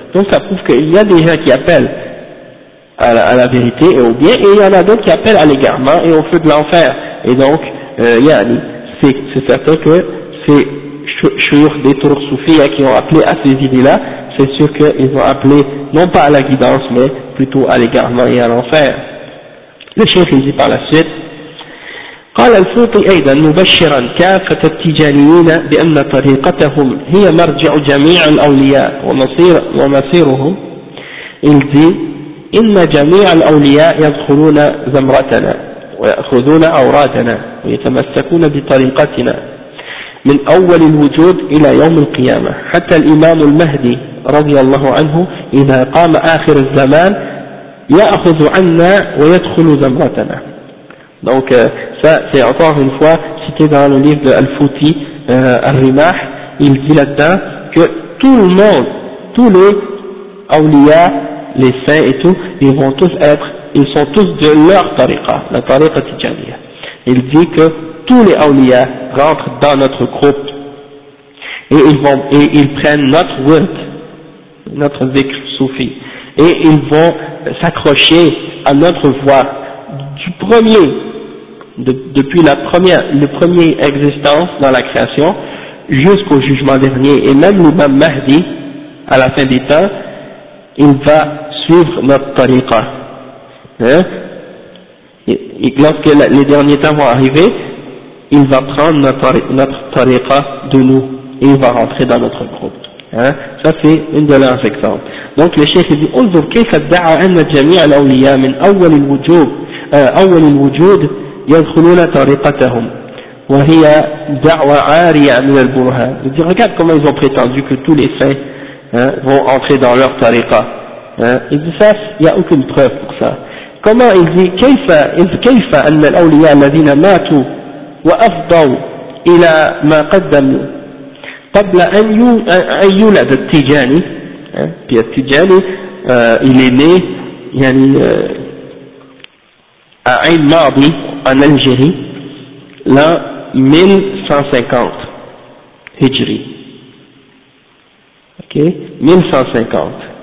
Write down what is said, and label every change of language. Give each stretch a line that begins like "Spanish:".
French: Donc ça prouve qu'il y a des gens qui appellent à la vérité et au bien, et il y en a d'autres qui appellent à l'égarement et au feu de l'enfer. Et donc, yani, c'est certain que c'est Chouyoukh des Tours Soufis qui ont appelé à ces idées-là, c'est sûr qu'ils ont appelé non pas à la guidance, mais plutôt à l'égarement et à l'enfer. Le chef le dit par la suite.
Arabic: قال الفوطي أيضا مبشرا كافة التجانيين بأن طريقتهم هي مرجع جميع الأولياء ومصير ومصيرهم إلزي إن جميع الأولياء يدخلون زمرتنا ويأخذون أورادنا ويتمسكون بطريقتنا من أول الوجود إلى يوم القيامة حتى الإمام المهدي رضي الله عنه إذا قام آخر الزمان يأخذ عنا ويدخل زمرتنا.
French: Donc ça c'est encore une fois cité dans le livre de Al-Fouti, Al-Rimah, il dit là-dedans que tout le monde, tous les awliya, les saints et tout, ils vont tous être, ils sont tous de leur tariqa, la tariqa tijaniya. Il dit que tous les awliya rentrent dans notre groupe et ils vont, et ils prennent notre word, notre zikr soufi, et ils vont s'accrocher à notre voie. Du premier, depuis la première, le premier existence dans la création, jusqu'au jugement dernier, et même l'imam Mahdi, à la fin des temps, il va suivre notre tariqa. Hein? Et lorsque les derniers temps vont arriver, il va prendre notre tariqa de nous, et il va rentrer dans notre groupe. Hein? Ça c'est une de leurs exemples. Donc le cheikh dit,
Arabic: « انظر كيف ادعى ان جميع الاولياء من اول الوجوب أول الوجود يدخلون طريقتهم وهي دعوة عارية من البرهان.
French: Regarde comment ils ont prétendu que tous les saints vont entrer dans leur tariqa. Il dit ça, il n'y a aucune preuve pour ça. Comment il dit
Arabic: كيف أن الأولياء الذين ماتوا وأفضوا إلى ما قدموا قبل أن يولد التجاني.
French: Puis التجاني il est né, يعني à Ain Mardi, en Algérie, l'an 1150 Hijri. Ok? 1150.